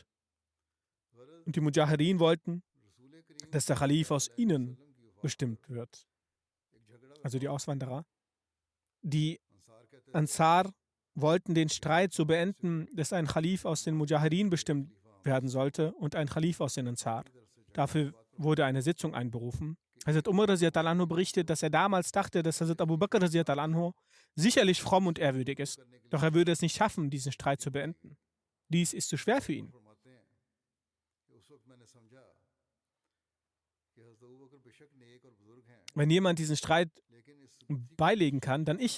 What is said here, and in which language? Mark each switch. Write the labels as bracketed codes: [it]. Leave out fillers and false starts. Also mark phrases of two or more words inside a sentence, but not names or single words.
[de] Und die Mujahirin wollten, dass der Khalif aus ihnen bestimmt wird. Also die Auswanderer. Die Ansar wollten den Streit so beenden, dass ein Khalif aus den Mujahirin bestimmt werden sollte und ein Khalif aus den Ansar. Dafür wurde eine Sitzung einberufen. Hazrat Umar [ar] رضي الله عنه [de] berichtet, dass er damals dachte, dass Hazrat Abu Bakr radiallahu anhu sicherlich fromm und ehrwürdig ist. Doch er würde es nicht schaffen, diesen Streit zu beenden. Dies ist zu schwer für ihn. Wenn jemand diesen Streit beilegen kann, dann ich.